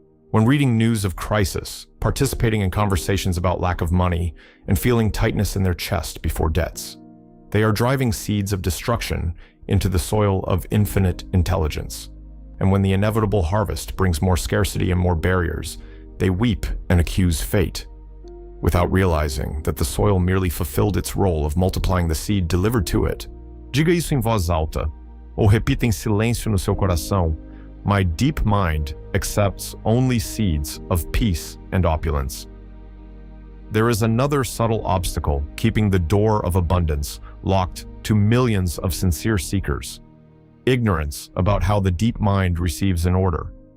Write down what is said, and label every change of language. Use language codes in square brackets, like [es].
[en] When reading news of crisis, participating in conversations about lack of money, and feeling tightness in their chest before debts, they are driving seeds of destruction into the soil of infinite intelligence. And when the inevitable harvest brings more scarcity and more barriers, they weep and accuse fate, without realizing that the soil merely fulfilled its role of multiplying the seed delivered to it. [pt] Diga isso em voz alta, ou repita em silêncio no seu coração. [en] My deep mind accepts only seeds of peace and opulence. There is another subtle obstacle keeping the door of abundance locked to millions of sincere seekers: ignorance about how the deep mind receives an order.